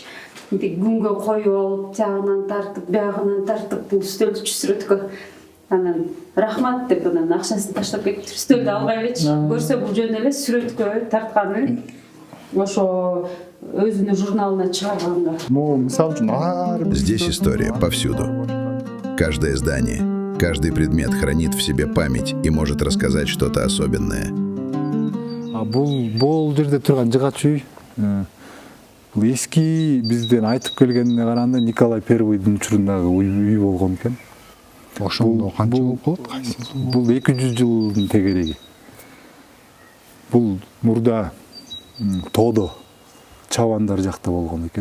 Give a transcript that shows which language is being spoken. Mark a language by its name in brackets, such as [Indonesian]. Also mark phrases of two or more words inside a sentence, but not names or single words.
[Kyrgyz] Күнгө коюп алып, тягынан тартып, биягынан тартып, бул стөлчү сүрөткө. Анан рахмат деп анан акчасын таштап кетип, стөлдү албай элечи. Көрсө бул жөн эле сүрөткө тарткан эле. Ошо өзүнүн журналына чыгарганга. Ну, мисалы үчүн [Russian] Здесь история повсюду. Каждое здание, каждый предмет хранит в себе память и может рассказать что-то особенное. [Kyrgyz] Бул жерде турган жыгач үй бул эски бизден айтып келгенине караганда Николай Первыйдын учурундагы үй болгон экен. Ошондо канча болуп калат? Бул 200 жылдын тегереги. Бул мурда тоодо чабандар жакта болгон экен.